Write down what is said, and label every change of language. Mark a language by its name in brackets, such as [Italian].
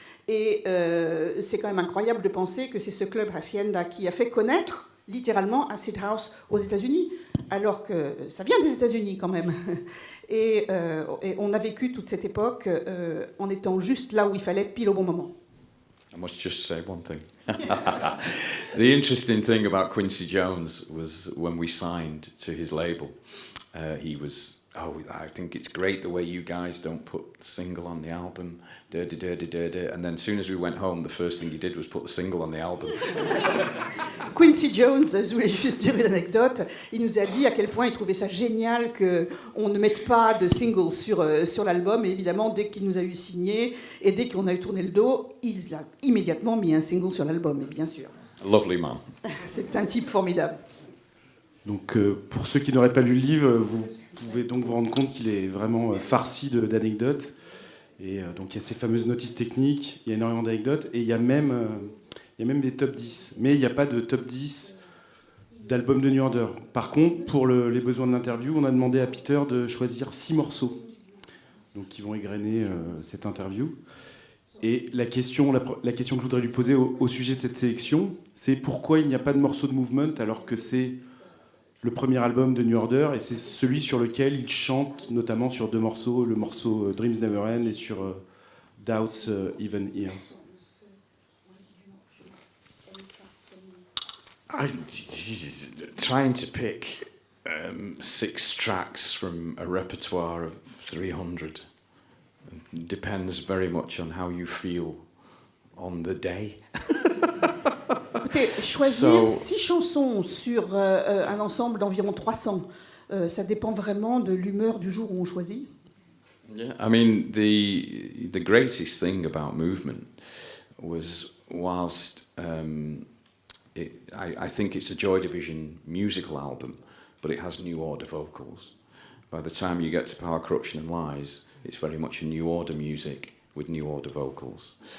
[French] Et c'est quand même incroyable de penser que c'est ce club Hacienda qui a fait connaître littéralement Acid House aux États-Unis, alors que ça vient des États-Unis quand même. Et on a vécu toute cette époque en étant juste là où il fallait, pile au bon moment. [English] I must just say one thing. The interesting thing about Quincy Jones was when we signed to his label, he was, I think it's great the way you guys don't put the single on the album, and then as soon as we went home, the first thing he did was put the single on the album. [French] Quincy Jones, je voulais juste dire une anecdote, il nous a dit à quel point il trouvait ça génial qu'on ne mette pas de single sur l'album, et évidemment, dès qu'il nous a eu signé, et dès qu'on a eu tourné le dos, il a immédiatement mis un single sur l'album, et bien sûr. [English] A lovely man. [French] C'est un type formidable. Donc, pour ceux qui n'auraient pas lu le livre, vous pouvez donc vous rendre compte qu'il est vraiment farci d'anecdotes. Et donc, il y a ces fameuses notices techniques, il y a énormément d'anecdotes, et il y a même des top 10. Mais il n'y a pas de top 10 d'albums de New Order. Par contre, pour les besoins de l'interview, on a demandé à Peter de choisir 6 morceaux, donc qui vont égrener cette interview. Et la question que je voudrais lui poser au sujet de cette sélection, c'est pourquoi il n'y a pas de morceau de Movement alors que c'est le premier album de New Order et c'est celui sur lequel il chante notamment sur 2 morceaux, le morceau Dreams Never End et sur Doubts Even Here. [English] I'm trying to pick 6 tracks from a repertoire of 300 depends very much on how you feel on the day. [French] Écoutez, choisir 6 chansons sur un ensemble d'environ 300, ça dépend vraiment de l'humeur du jour où on choisit. [English] Yeah, I mean the greatest thing about Movement was whilst I think it's a Joy Division musical album, but it has New Order vocals. By the time you get to Power, Corruption and Lies, it's very much a New Order music with New Order vocals.